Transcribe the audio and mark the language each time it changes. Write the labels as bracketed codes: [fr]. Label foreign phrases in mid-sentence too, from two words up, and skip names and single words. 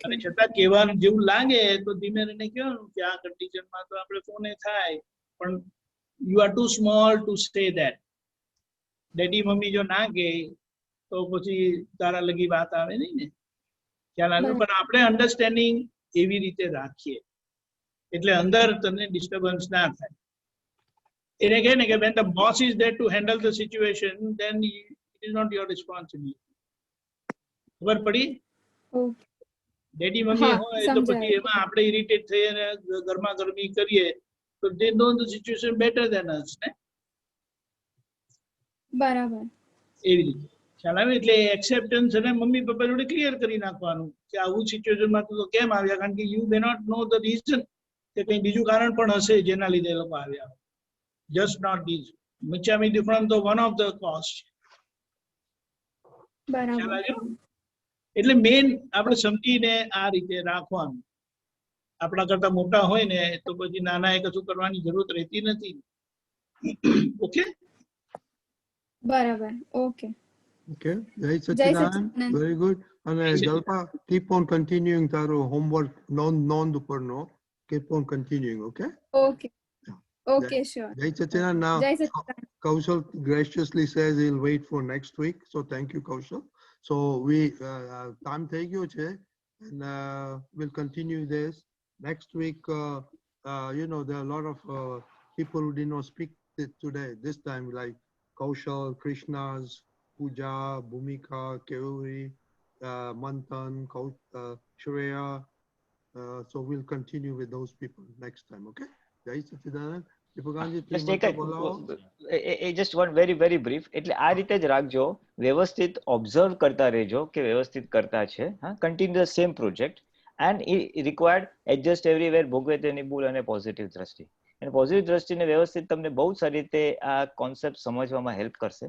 [gu] અને છતાં કહેવાનું જેવું લાગે તો ધીમે રહીને કહેવાનું કે આ કન્ડિશનમાં તો આપણે ફોને થાય, પણ [en] you are too small to say that. [gu] ડેડી મમ્મી જો ના કહે તો પછી તારા લગી વાત આવે નહીં ને, ખ્યાલ આવે. પણ આપણે અન્ડરસ્ટેન્ડિંગ એવી રીતે રાખીએ એટલે અંદર તને ડિસ્ટર્બન્સ ના થાય. એને કહે ને કે [en] when the boss is there to handle the situation, then it is not your responsibility. [gu] ખબર પડી? ઓકે. ડેડી મમ્મી હા, હોય તો પછી સમજાયું. એમાં આપણે ઇરિટેટ થઈએ અને ગરમા ગરમી કરીએ તો [en] they know the situation better than us [gu] ને, બરાબર. એવી રીતે ખ્યાલ આવે. એટલે એક્સેપ્ટન્સ અને મમ્મી પપ્પા જોડે ક્લિયર કરી નાખવાનું કે આવું સિચ્યુએશનમાં તો કેમ આવ્યા, કારણ કે [en] you may not know the reason, [gu] કે કંઈ બીજું કારણ પણ હશે જેના લીધે એ લોકો આવ્યા. [en] just not this. મિચ્છામી દુક્કડમ તો one of the cause છે. [gu] ખ્યાલ બરાબર. આવ્યો? એટલે મેઇન આપણે સમજીને આ રીતે રાખવાનું. આપણા કરતા મોટા હોય ને તો પછી નાના એ કશું કરવાની જરૂરત રહેતી નથી. ઓકે, બરાબર. ઓકે. [en] Okay, Jai [gu] જય [en] Sachidanand, [gu] સચ્ચિદાનંદ. [en] very good. And Jalpa, keep on continuing તારું homework, [gu] નોંધ ઉપરનો, [en] keep on continuing, okay? Okay. Okay, sure. Jai Sachidanand. Now, [gu] જય સચ્ચિદાનંદ. [en] Kaushal graciously says he'll wait for next week, so thank you, Kaushal. So we time [gu] થઈ ગયો છે, [en] and we'll continue this next week. You know, there are a lot of people who did not speak today, this time, like Kaushal, Krishna's, Pooja, Bhumika, Keuri, Manthan, Shreya. So we'll continue with those people next time, okay? Jai Sachidanand. Dipakanji, three mantra બોલાવો. just one very very brief. [gu] એટલે આ રીતે જ રાખજો, વ્યવસ્થિત ઓબ્ઝર્વ કરતા રહેજો કે વ્યવસ્થિત કરતા છે. [en] હા, continue the same project and required adjust everywhere, [gu] ભોગવે તેની ભૂલ અને પોઝિટિવ દ્રષ્ટિ. અને પોઝિટિવ દ્રષ્ટિને વ્યવસ્થિત તમને બહુ સારી રીતે આ કોન્સેપ્ટ સમજવામાં હેલ્પ કરશે.